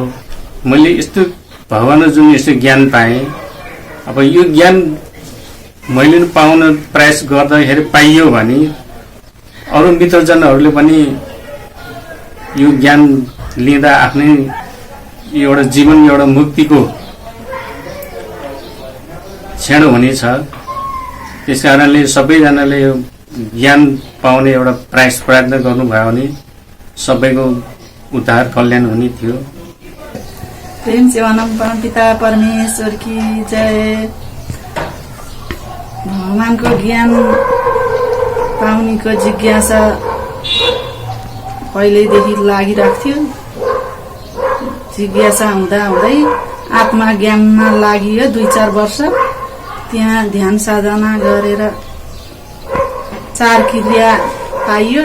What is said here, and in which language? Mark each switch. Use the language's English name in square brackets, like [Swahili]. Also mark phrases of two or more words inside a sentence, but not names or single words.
[Nepali] मैले यस्तो भगवान जुन यस्तो ज्ञान पाएँ, अब यो ज्ञान मैले पाउन प्रयास गर्दाखेरि पाइयो भने अरू मित्रजनहरूले पनि यो ज्ञान लिँदा आफ्नै एउटा जीवन एउटा मुक्तिको क्षण हुनेछ। त्यस कारणले सबैजनाले यो ज्ञान पाउने एउटा प्रयास प्रयत्न गर्नुभयो भने सबैको उद्धार कल्याण हुने थियो। [Hindi] प्रेम सेवानम परमपिता परमेश्वर की जय। [Nepali] भगवानको ज्ञान पाउनेको जिज्ञासा पहिल्यैदेखि लागिरहेको थियो। जिज्ञासा हुँदा हुँदै आत्मा ज्ञानमा लागियो 2-4 वर्ष। त्यहाँ ध्यान साधना गरेर 4 क्रिया पाइयो।